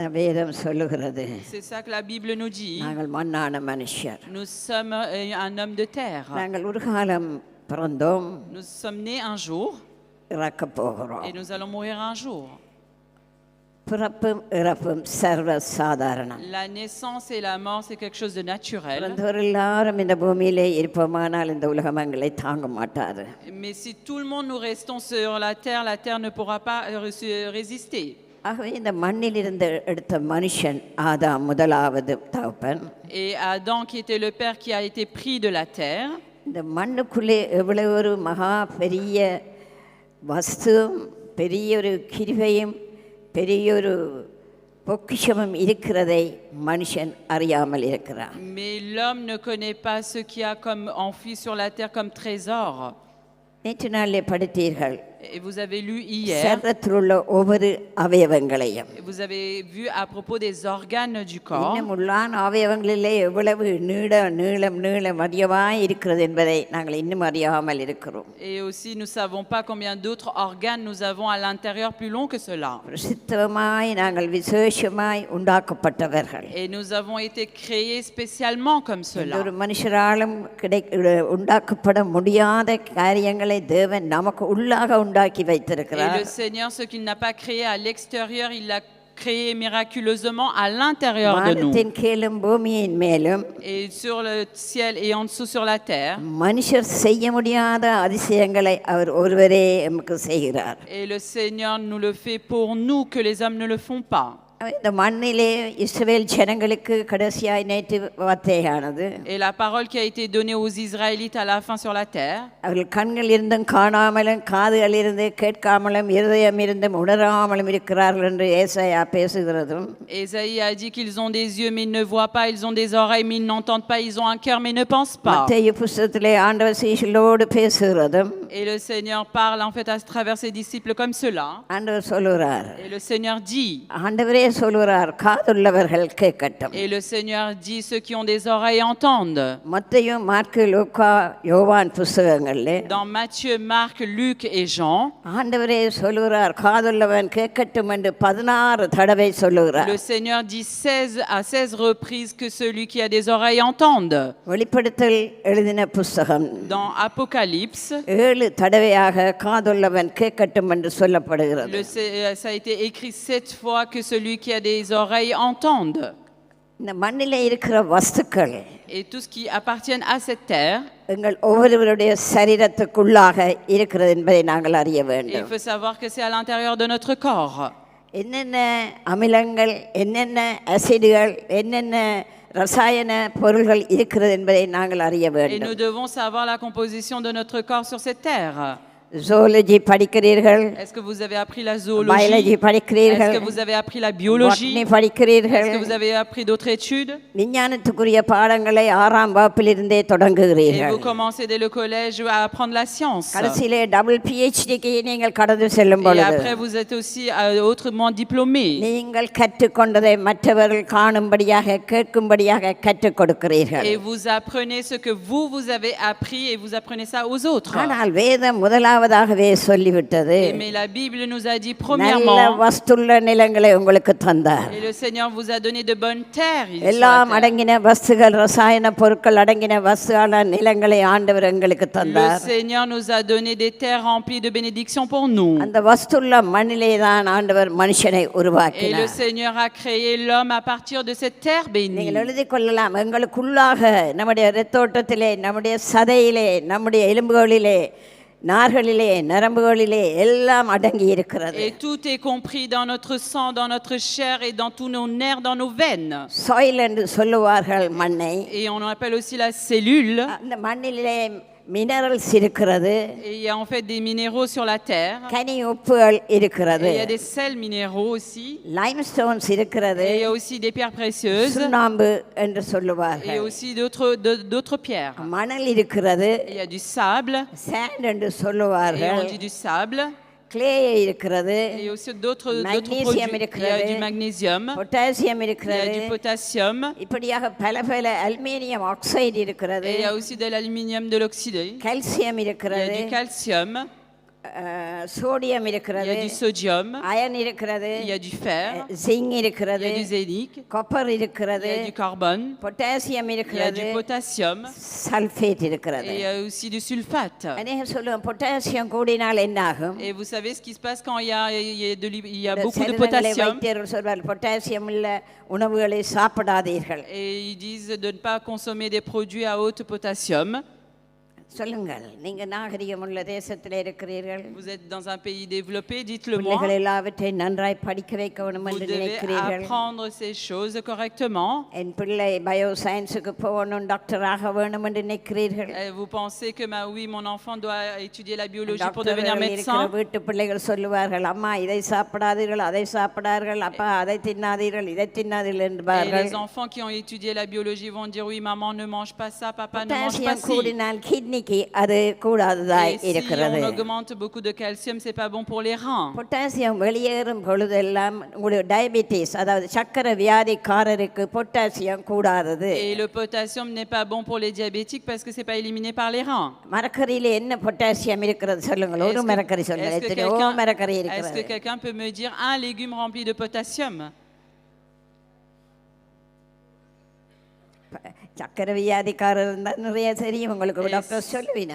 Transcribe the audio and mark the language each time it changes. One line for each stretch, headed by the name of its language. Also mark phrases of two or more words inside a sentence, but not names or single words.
Tamil: வேதம் சொல்லுகிறது.
French: C'est ça que la Bible nous dit.
Tamil: நாங்கள் மண்ணான மனுஷர்.
French: Nous sommes un homme de terre.
Tamil: நாங்கள் ஒரு காலம் பிறந்தோம்,
French: Nous sommes nés un jour
Tamil: இறக்கப் போகிறோம்.
French: et nous allons mourir un jour.
Tamil: பிறப்பும் இறப்பும் சர்வ சாதாரணம்.
French: La naissance et la mort, c'est quelque chose de naturel.
Tamil: பிறந்தவர் எல்லாரும் இந்த பூமியிலே இருப்போமானால் இந்த உலகம் எங்களை தாங்க மாட்டாது.
French: Mais si tout le monde nous restons sur la terre ne pourra pas résister.
Tamil: ஆகவே இந்த மண்ணிலிருந்து எடுத்த மனுஷன் ஆதாம் முதலாவது தகப்பன்.
French: Et Adam, qui était le père qui a été pris de la terre.
Tamil: இந்த மண்ணுக்குள்ளே எவ்வளவு ஒரு மகா பெரிய வஸ்துவும் பெரிய ஒரு கிருபையும் பெரிய ஒரு பொக்கிஷமும் இருக்கிறதை மனுஷன் அறியாமல் இருக்கிறான்.
French: Mais l'homme ne connaît pas ce qu'il y a comme enfoui sur la terre comme trésor.
Tamil: நேற்று நாளிலே படித்தீர்கள்.
French: Et vous avez lu hier.
Tamil: சரீரத்தில் உள்ள ஒவ்வொரு அவயவங்களையும்.
French: Vous avez vu à propos des organes du corps.
Tamil: இன்னும் உள்ளான அவயவங்களிலே எவ்வளவு நீளம் அதிகமாய் இருக்கிறது என்பதை நாங்கள் இன்னும் அறியாமல் இருக்கிறோம்.
French: Et aussi nous savons pas combien d'autres organes nous avons à l'intérieur plus long que cela.
Tamil: பிரசித்தமாய் நாங்கள் விசேஷமாய் உண்டாக்கப்பட்டவர்கள்.
French: Et nous avons été créés spécialement comme cela.
Tamil: ஒரு மனுஷராலும் உண்டாக்கப்பட முடியாத காரியங்களை தேவன் நமக்கு உள்ளாக உண்டாக்கி வைத்திருக்கிறார்.
French: Et le Seigneur, ce qu'il n'a pas créé à l'extérieur, il l'a créé miraculeusement à l'intérieur de nous.
Tamil: வானத்தின் கீழும் பூமியின் மேலும்
French: Et sur le ciel et en dessous sur la terre.
Tamil: மனுஷர் செய்ய முடியாத அதிசயங்களை அவர் ஒருவரே நமக்கு செய்கிறார்.
French: Et le Seigneur nous le fait pour nous que les hommes ne le font pas.
Tamil: இந்த மண்ணிலே இஸ்ரவேல் ஜனங்களுக்கு கடைசியாய் நேற்று வார்த்தையானது.
French: Et la parole qui a été donnée aux Israélites à la fin sur la terre.
Tamil: அவர்கள் கண்கள் இருந்தும் காணாமலும் காதுகள் இருந்து கேட்காமலும் இருதயம் இருந்தும் உணராமலும் இருக்கிறார்கள் என்று ஏசாயா பேசுகிறதும்.
French: Ésaïe a dit qu'ils ont des yeux mais ils ne voient pas, ils ont des oreilles mais ils n'entendent pas, ils ont un cœur mais ne pensent pas.
Tamil: மத்தேயு புத்தகத்திலே ஆண்டவர் சீஷர்களோடு பேசுகிறதும்.
French: Et le Seigneur parle en fait à travers ses disciples comme cela.
Tamil: ஆண்டவர் சொல்கிறார்.
French: Et le Seigneur dit.
Tamil: ஆண்டவரே சொல்கிறார், காதுள்ளவர்கள் கேட்கட்டும்.
French: Et le Seigneur dit, ceux qui ont des oreilles entendent.
Tamil: மத்தேயு மார்க்கு லூக்கா யோவான் புத்தகங்களிலே
French: Dans Matthieu, Marc, Luc et Jean.
Tamil: ஆண்டவரே சொல்கிறார், காதுள்ளவன் கேட்கட்டும் என்று 16 தடவை சொல்கிறார்.
French: Le Seigneur dit à 16 reprises que celui qui a des oreilles entende.
Tamil: வெளிப்படுத்தல் எழுதின புத்தகம்
French: Dans Apocalypse,
Tamil: 7 தடவையாக காதுள்ளவன் கேட்கட்டும் என்று சொல்லப்படுகிறது.
French: ça a été écrit 7 fois que celui qui a des oreilles entende.
Tamil: இந்த மண்ணிலே இருக்கிற வஸ்துக்கள்
French: Et tout ce qui appartient à cette terre.
Tamil: எங்கள் ஒவ்வொருவருடைய சரீரத்துக்குள்ளாக இருக்கிறது என்பதை நாங்கள் அறிய வேண்டும்.
French: Il faut savoir que c'est à l'intérieur de notre corps.
Tamil: என்னென்ன அமிலங்கள், என்னென்ன அசிடுகள், என்னென்ன ரசாயன பொருள்கள் இருக்கிறது என்பதை நாங்கள் அறிய Et வேண்டும்.
French: nous devons savoir la composition de notre corps sur cette terre.
Tamil: ஜூலஜி படிக்கிறீர்கள்.
French: Est-ce que vous avez appris la zoologie?
Tamil: பயாலஜி படிக்கிறீர்கள்.
French: Est-ce que vous avez appris la biologie?
Tamil: பாட்டனி படிக்கிறீர்கள்.
French: Est-ce que vous avez appris d'autres études?
Tamil: விஞ்ஞானத்துக்குரிய பாடங்களை 6ஆம் வகுப்பிலிருந்தே Et தொடங்குகிறீர்கள்.
French: vous commencez dès le collège à apprendre la science.
Tamil: கடைசியிலே
English: double PhD
Tamil: நீங்கள் கடந்து செல்லும் Et பொழுது
French: après vous êtes aussi autrement diplômé.
Tamil: நீங்கள் கற்றுக்கொண்டதை மற்றவர்கள் காணும்படியாக கேட்கும்படியாக கற்றுக் கொடுக்கிறீர்கள்.
French: Et vous apprenez ce que vous avez appris et vous apprenez ça aux autres.
Tamil: ஆனால் வேதம் முதலாவதாகவே சொல்லிவிட்டது.
French: Mais la Bible nous a dit
Tamil: நல்ல
French: premièrement.
Tamil: வஸ்துள்ள நிலங்களை உங்களுக்கு தந்தார்.
French: Et le Seigneur vous a donné de bonnes terres.
Tamil: எல்லாம் அடங்கின வஸ்துகள், ரசாயன பொருட்கள் அடங்கின வஸ்துவான நிலங்களை ஆண்டவர் எங்களுக்கு Le தந்தார்.
French: Seigneur nous a donné des terres remplies de bénédictions pour nous.
Tamil: அந்த வஸ்துள்ள மண்ணிலே தான் ஆண்டவர் மனுஷனை
French: Et le
Tamil: உருவாக்கினார்.
French: Seigneur a créé l'homme à partir de cette terre bénie.
Tamil: நீங்கள் எழுதிக் கொள்ளலாம், எங்களுக்குள்ளாக நம்முடைய இரத்தோட்டத்திலே, நம்முடைய சதையிலே, நம்முடைய எலும்புகளிலே, நார்களிலே, நரம்புகளிலே எல்லாம் அடங்கி இருக்கிறது.
French: Et tout est compris dans notre sang, dans notre chair et dans tous nos nerfs, dans nos veines.
Tamil: சாயில் என்று சொல்லுவார்கள் மண்ணை.
French: Et on appelle aussi la cellule.
Tamil: அந்த மண்ணிலே மினரல்ஸ் இருக்கிறது.
French: Et il y a en fait des minéraux sur la terre.
Tamil: கனி உப்புகள் இருக்கிறது.
French: Et il y a des sels minéraux aussi.
Tamil: லைம்ஸ்டோன்ஸ் இருக்கிறது.
French: Et il y a aussi des pierres précieuses.
Tamil: சுண்ணாம்பு என்று Et சொல்லுவார்கள்.
French: aussi d'autres pierres.
Tamil: மணல் இருக்கிறது.
French: Et il y a du sable.
Tamil: சாண்ட் என்று Et சொல்லுவார்கள்.
French: on dit du sable.
Tamil: கிளே இருக்கிறது.
French: Et aussi d'autres Magnesium produits. Il y a
Tamil: இருக்கிறது.
French: du magnésium. பொட்டாசியம் Il y a
Tamil: இருக்கிறது.
French: du potassium.
Tamil: இப்படியாக பல
English: aluminium oxide
Tamil: இருக்கிறது.
French: Et il y a aussi de l'aluminium de l'oxydé. கால்சியம் Il y a
Tamil: இருக்கிறது.
French: du calcium. சோடியம் il y
Tamil: இருக்கிறது,
French: a du sodium,
Tamil: அயன் இருக்கிறது,
French: il y a du fer, ஜிங்க் il y
Tamil: இருக்கிறது,
French: a du zénique, காப்பர் il
Tamil: இருக்கிறது,
French: y a du carbone, பொட்டாசியம் il y a
Tamil: இருக்கிறது,
French: du potassium
Tamil: சல்ஃபேட் இருக்கிறது.
French: et il y a aussi du sulfate.
Tamil: அநேகம் சொல்லுவோம் பொட்டாசியம் கூடினால் என்ன ஆகும்?
French: Et vous savez ce qui se passe quand il y a beaucoup de சருமங்களை potassium?
Tamil: வைத்தியர்கள் சொல்வார்கள் பொட்டாசியம் உள்ள உணவுகளை சாப்பிடாதீர்கள்.
French: Et ils disent de ne pas consommer des produits à haute potassium.
Tamil: சொல்லுங்கள், நீங்க நாகரிகம் உள்ள தேசத்தில் இருக்கிறீர்கள்,
French: Vous êtes dans un pays développé, dites-le moi.
Tamil: பிள்ளைகள் எல்லாவற்றையும் நன்றாய் படிக்க வைக்க வேண்டும் Vous என்று devez நினைக்கிறீர்கள்.
French: apprendre ces choses correctement.
Tamil: என் பிள்ளை
English: bio science
Tamil: போகணும், டாக்டர் ஆக வேணும் என்று நினைக்கிறீர்கள்.
French: Et vous pensez que oui, mon enfant doit étudier la biologie pour டாக்டர்கள் devenir இருக்கிற médecin.
Tamil: வீட்டு பிள்ளைகள் சொல்லுவார்கள், அம்மா இதை சாப்பிடாதீர்கள், அதை சாப்பிடார்கள், அப்பா அதை தின்னாதீர்கள், இதை தின்னாதீர்கள் Et என்பார்கள்.
French: les enfants qui ont étudié la biologie vont dire oui, maman ne mange pas ça, papa ne mange pas பொட்டாசியம் ci.
Tamil: கூடினால் கிட்னிக்கு அது கூடாததாய்
French: Et si
Tamil: இருக்கிறது.
French: on augmente beaucoup de calcium, c'est pas bon pour les reins.
Tamil: பொட்டாசியம் வெளியேறும் பொழுதெல்லாம் உங்களுக்கு டயபிட்டிஸ், அதாவது சக்கரை வியாதிக்காரருக்கு பொட்டாசியம் கூடாதது.
French: Et le potassium n'est pas bon pour les diabétiques parce que c'est pas éliminé par les reins.
Tamil: மரக்கறியில என்ன பொட்டாசியம் இருக்கிறது சொல்லுங்கள், ஒரு மரக்கறி சொல்லுங்கள், எத்தனையோ மரக்கறி
French: est-ce que
Tamil: இருக்கிறது.
French: quelqu'un peut me dire un légume rempli de potassium?
Tamil: சக்கரை வியாதிக்காரர் இருந்தால் நிறைய தெரியும் உங்களுக்கு, Et டாக்டர் சொல்லுவீனா.